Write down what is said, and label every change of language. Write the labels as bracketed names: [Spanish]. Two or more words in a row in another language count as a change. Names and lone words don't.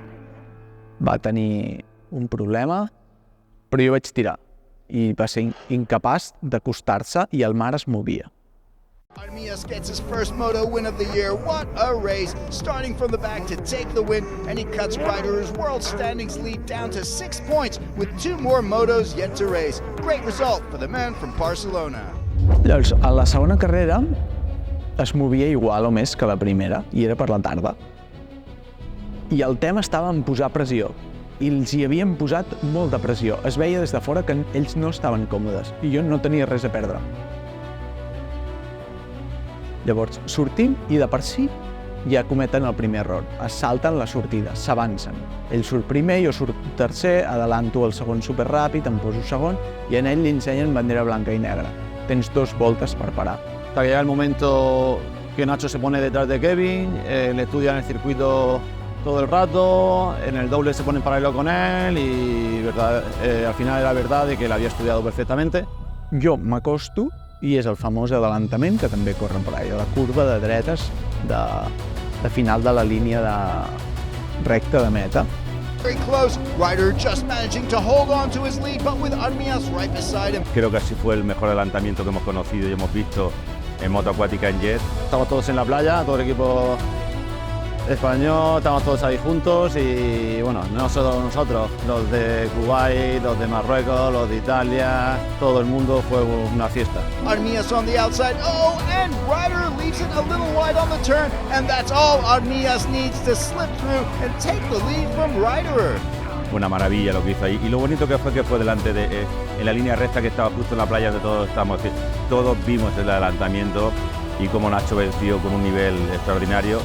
[Catalan] Va tenir un problema, però jo vaig tirar i va ser incapaç d'acostar-se i el mar es movia. [English] Artemius gets his first moto win of the year. What a race! Starting from the back to take the win, and he cuts Ryder's world standings lead down to 6 points with 2 more motos yet to race. Great result for the man from Barcelona. [Catalan] Llavors, a la segona carrera es movia igual o més que la primera, i era per la tarda. I el tema estava en posar pressió, i els hi havien posat molta pressió. Es veia des de fora que ells no estaven còmodes, i jo no tenia res a perdre. Llavors, sortim i de per si ja cometen el primer error. Es salten la sortida, s'avancen. Ell surt primer, jo surt tercer, adelanto el segon superràpid, em poso segon, i en ell li ensenyen bandera blanca i negra. Tens 2 voltes per parar. [Spanish] Hasta que llega el momento que Nacho se pone detrás de Kevin, le estudia en el circuito todo el rato, en el doble se pone en paralelo con él y al final era verdad de que l'havia estudiado perfectamente. [Catalan] Jo m'acosto i és el famós adelantament que també corren per allà, la curva de dretes de final de la línia de recta de meta. [English] Very close. Ryder just managing to hold on to his lead, but with Armias right beside him. [Spanish] Creo que así fue el mejor adelantamiento que hemos conocido y hemos visto en moto acuática en jet. Estamos todos en la playa, todo el equipo español, estamos todos ahí juntos y bueno, no solo nosotros, los de Kuwait, los de Marruecos, los de Italia, todo el mundo fue una fiesta. [English] Armias on the outside. Oh, and Ryder leaves it a little wide on the turn, and that's all Armias needs to slip through and take the lead from Ryder. [Spanish] Una maravilla lo que hizo ahí. Y lo bonito que fue delante en la línea recta que estaba justo en la playa donde todos vimos el adelantamiento y cómo Nacho venció con un nivel extraordinario.